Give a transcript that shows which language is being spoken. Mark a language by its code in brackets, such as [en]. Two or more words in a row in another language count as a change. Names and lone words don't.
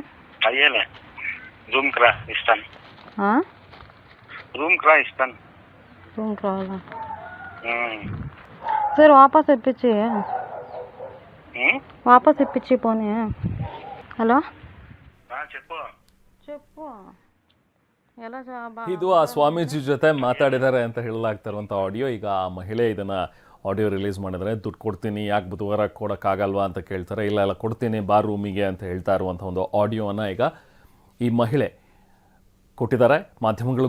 [te] అయ్యేలే రూమ్కి రా ఇస్తాను. రూమ్కి రా ఇస్తాను. రూమ్కి రావాలా? సరే వాపస్ ఇప్పించి పోనీ. హలో చెప్పు ఎలా [kn] ಇದು ಆ ಸ್ವಾಮೀಜಿ ಜೊತೆ ಮಾತಾಡಿದ್ದಾರೆ ಅಂತ ಹೇಳಲಾಗ್ತಾ ಇರುವಂಥ ಆಡಿಯೋ. ಈಗ ಆ ಮಹಿಳೆ ಇದನ್ನ ಆಡಿಯೋ ರಿಲೀಸ್ ಮಾಡಿದರೆ, ದುಡ್ಡು ಕೊಡ್ತೀನಿ, ಯಾಕೆ ಬುಧವಾರ ಕೊಡೋಕ್ಕಾಗಲ್ವಾ ಅಂತ ಕೇಳ್ತಾರೆ. ಇಲ್ಲ ಕೊಡ್ತೀನಿ ಬಾ ರೂಮಿಗೆ ಅಂತ ಹೇಳ್ತಾ ಇರುವಂಥ ಒಂದು ಆಡಿಯೋವನ್ನು ಈಗ ಈ ಮಹಿಳೆ ಕೊಟ್ಟಿದ್ದಾರೆ, ಮಾಧ್ಯಮಗಳಿಗೂ ಕೂಡ ಕೊಟ್ಟಿದ್ದಾರೆ.